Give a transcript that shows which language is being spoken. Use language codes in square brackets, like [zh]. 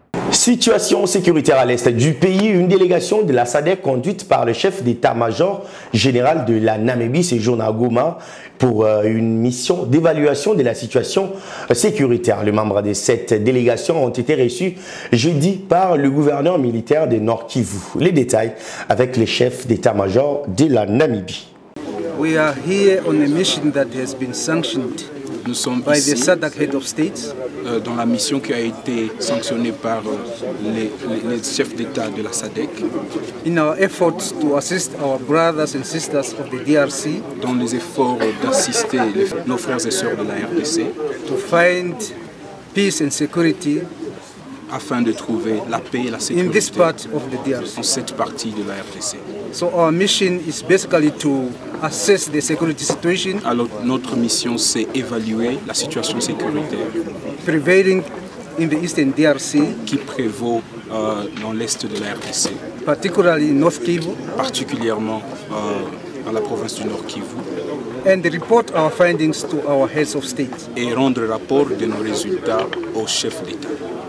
[fr] Situation sécuritaire à l'est du pays, une délégation de la SADC conduite par le chef d'état-major général de la Namibie séjourne à Goma pour une mission d'évaluation de la situation sécuritaire. Les membres de cette délégation ont été reçus jeudi par le gouverneur militaire de Nord Kivu. Les détails avec le chef d'état-major de la Namibie. [en] We are here on a mission that has been sanctioned. [fr] Nous sommes [en] by the SADC head of state, [fr] dans la mission qui a été sanctionnée par les chefs d'État de la SADC. [en] In our efforts to assist our brothers and sisters of the DRC, [fr] dans les efforts d'assister nos frères et sœurs de la RDC, [en] to find peace and security, [fr] afin de trouver la paix et la sécurité [en] in this part of the DRC. [fr] Dans cette partie de la RDC. [en] So our mission is basically to assess the security situation. [fr] Alors notre mission c'est évaluer la situation sécuritaire [en] prevailing in the eastern DRC, [fr] qui prévaut dans l'est de la RDC, [en] particularly in North Kivu, [fr] particulièrement dans la province du Nord Kivu, [en] and report our findings to our heads of state, [fr] et rendre rapport de nos résultats aux chefs d'État.